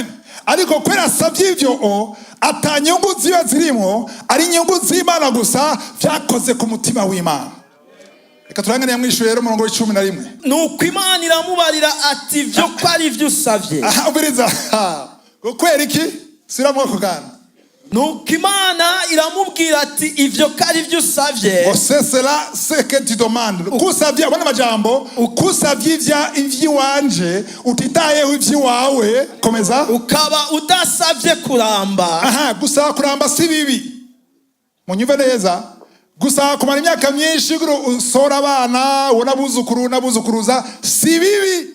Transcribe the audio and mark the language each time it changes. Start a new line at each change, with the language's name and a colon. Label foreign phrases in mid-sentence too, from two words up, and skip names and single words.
Rundi: Ariko kwera asabye ivyo atanyungu ziba zirimo, ari inyungu z'Imana gusa vyakoze ku mutima w'Imana. Reka turangane yamwishuye rero umurongo w'11. Nuko Imana iramubarira ati vyo ko ari vyo usavye. Ubiriza. Kwera iki? Siramwo kugana. Nuko Imana iramubwira ati ivyo ko ari vyo usavye.
French: C'est cela ce que tu demandes.
Rundi: Kusavye abona majambo, ukusavye ivy'iwanje, utitayeho ivy'iwawe, komeza. Ukaba udasavye kuramba. Gusaba kuramba si bibi. Munyumve neza. Gusaba kumara imyaka myinshi usora abana, ubona abuzukuru n'abuzukuruza si bibi.